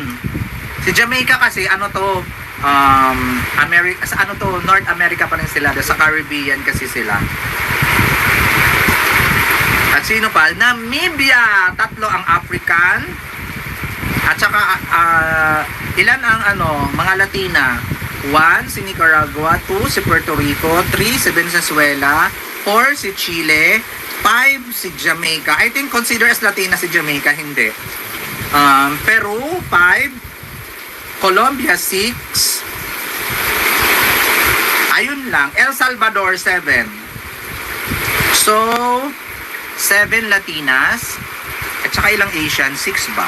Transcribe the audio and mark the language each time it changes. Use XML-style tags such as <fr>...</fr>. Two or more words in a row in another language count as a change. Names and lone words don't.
<tl>Si Jamaica kasi North America pa rin sila, sa Caribbean kasi sila. At sino pa? Namibia. Tatlo ang African. At saka ilan ang mga Latina? 1 si Nicaragua, 2 si Puerto Rico, 3 si Venezuela, 4 si Chile, 5 si Jamaica.</tl> <en>I think consider as Latina si Jamaica,</en> <tl>hindi. Peru 5, Colombia 6. Ayun lang. El Salvador 7. So 7 Latinas at saka ilang Asian, 6 ba?</tl>